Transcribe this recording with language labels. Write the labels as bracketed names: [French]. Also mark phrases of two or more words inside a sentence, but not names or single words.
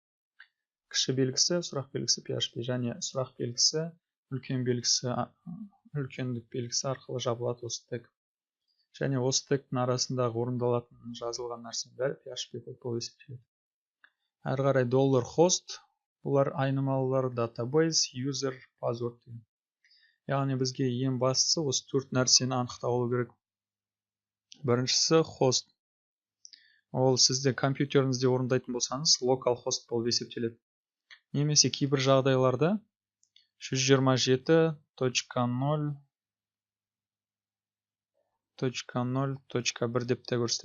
[Kazakh] Кіші белгісі, сұрақ белгісі PHP, және сұрақ белгісі, үлкендік белгісі арқылы жабылады осы тег. Және осы тегтің арасындағы орындалатын жазылған нәрсе бәрі PHP код болып есептеледі. Әрі қарай $host, бұлар айнымалылар, [English] database, user, password [Kazakh] деген. Яғни бізге ең бастысы осы төрт нәрсені анықталу керек. Біріншісі host. Ол сізде компьютеріңізде орындайтын болсаңыз, localhost болып есептеледі. Немесе кейбір жағдайларда 127.0.0.1 деп те көрсетеді.